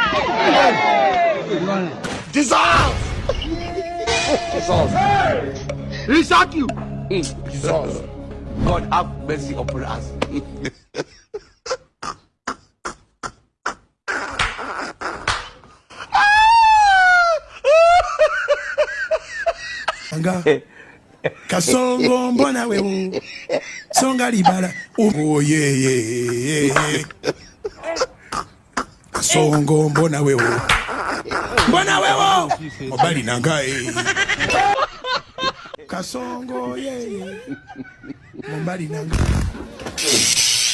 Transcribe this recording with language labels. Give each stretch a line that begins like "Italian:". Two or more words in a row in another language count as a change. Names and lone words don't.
English: Dissolve! He shot you. Jesus. God have mercy upon us.
Swahili: Kasongo mbona wewe
Lingala: songa libala
English: oh yeah
Lingala: Kasongo
Swahili: mbona wewe
Lingala: mobali nangae Kasongo yeah mobali nangae